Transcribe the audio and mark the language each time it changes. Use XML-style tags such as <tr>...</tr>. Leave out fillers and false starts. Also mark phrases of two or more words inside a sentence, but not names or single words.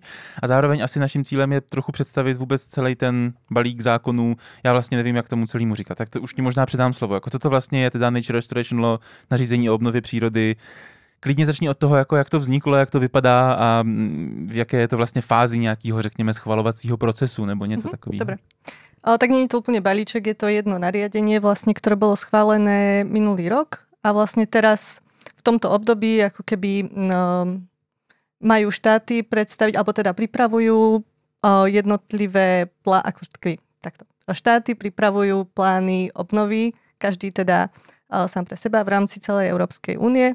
<cs>A zároveň asi naším cílem je trochu představit vůbec celý ten balík zákonů. Já vlastně nevím, jak tomu celému říkat. Tak to už ti možná předám slovo. Jako co to vlastně je teda Nature Restoration Law, nařízení o obnově přírody. Klidně začni od toho, jako jak to vzniklo, jak to vypadá a v jaké je to vlastně fázi nějakého, řekněme, schvalovacího procesu nebo něco takového.</cs> <sk>Dobre. Tak nie je to úplne balíček, je to jedno nariadenie, vlastne, ktoré bolo schválené minulý rok a vlastne teraz v tomto období ako keby majú štáty predstaviť, alebo teda pripravujú jednotlivé štáty pripravujú plány obnovy, každý teda sám pre seba v rámci celej Európskej únie.</sk>